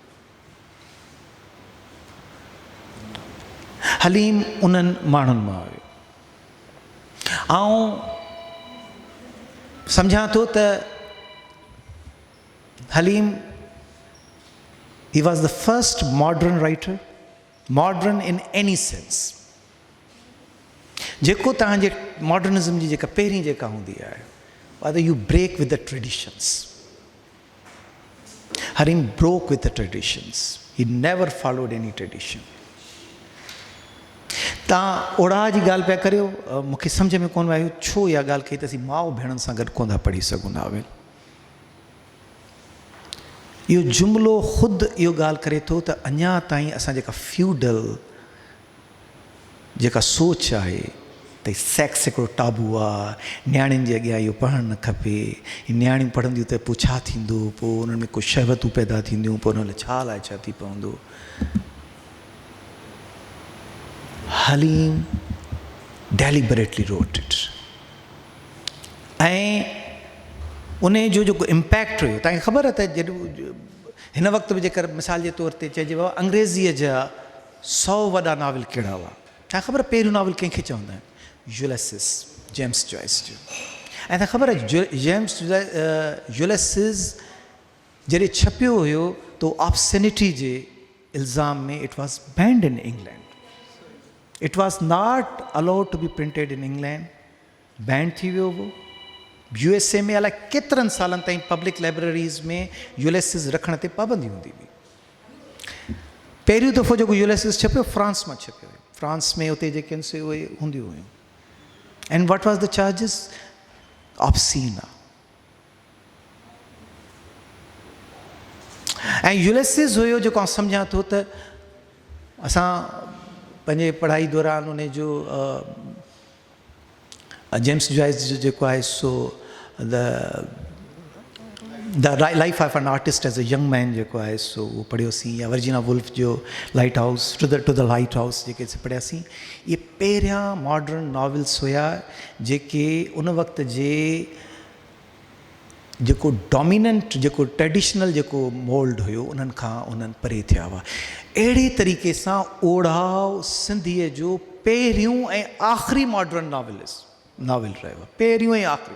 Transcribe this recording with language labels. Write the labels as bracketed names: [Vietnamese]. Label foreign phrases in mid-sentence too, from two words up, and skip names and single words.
[Sindhi] हलीम उन्हनि माण्हुनि मां हुयो। ऐं सम्झां थो त [English] हलीम he was the first modern writer, modern in any sense, [Sindhi] जेको तव्हांजे मॉडर्निज़म जी जेका पहिरीं जेका हूंदी आहे, [English] whether you break with the traditions. Haleem broke with the traditions, he never followed any tradition. [Sindhi] तव्हां ओड़ा जी ॻाल्हि पिया करियो, मूंखे सम्झ में कोन आयो छो इहा ॻाल्हि कई त असीं माउ भेणनि सां गॾु कोन था पढ़ी सघूं नावेल। इहो जुमिलो ख़ुदि इहो ॻाल्हि करे थो त अञा ताईं असां जेका फ्यूडल जेका सोच आहे त सेक्स हिकिड़ो टाबू आहे, नियाणियुनि जे अॻियां इहो पढ़णु न खपे, नियाणियूं पढ़ंदियूं त पोइ छा थींदो, पोइ उन्हनि में को शहवतूं पैदा थींदियूं, पोइ उन लाइ छा थी पवंदो। [English] Haleem deliberately wrote it, [Sindhi] ऐं उन जो जेको इम्पैक्ट हुयो तव्हांखे ख़बर आहे त जॾहिं हिन वक़्तु बि जेकर मिसाल जे तौर ते चइजे अंग्रेज़ीअ जा 100 वॾा नाविल कहिड़ा हुआ, तव्हांखे ख़बर आहे पहिरियों नाविल कंहिंखे चवंदा आहिनि? यूलिसिस, जेम्स जॉइस जो। ऐं तव्हांखे ख़बर आहे जेम्स यूलिसिस जॾहिं छपियो हुयो त ऑब्सेनिटी जे इल्ज़ाम में [English] it was banned in England, it was not allowed to be printed in England, [Sindhi] बैंड थी वियो हो। USA में अलाए केतिरनि सालनि ताईं [English] public libraries [Sindhi] में यूलिसिस रखण ते पाबंदी हूंदी हुई। पहिरियों दफ़ो जेको यूलिसिस छपियो फ्रांस मां छपियो हुयो, फ्रांस में उते जेके आहिनि से उहे हूंदियूं हुयूं। [English] and what was the charges? [Sindhi] ऑब्सीन आहे। ऐं यूलिसिस हुयो जेको आउं सम्झां थो त असां पंहिंजे पढ़ाई दौरान उन जो जेम्स जॉइस जो जेको आहे सो [English] the life of an artist as a young man [Sindhi] जेको आहे सो उहो पढ़ियोसीं, या वर्जिना वुल्फ जो लाइट हाउस, टू द लाइट हाउस जेके पढ़ियासीं। इहे पहिरियां [English] modern novels [Sindhi] हुया जेके उन वक़्त जे जेको डोमिनेंट जेको ट्रेडिशनल जेको मोल्ड हुयो उन्हनि खां उन्हनि परे थिया हुआ। अहिड़े तरीक़े सां ओढ़ाव सिंधीअ जो पहिरियों ऐं आख़िरी [English] modern novel [Sindhi] रहियो आहे, पहिरियों ऐं आख़िरी।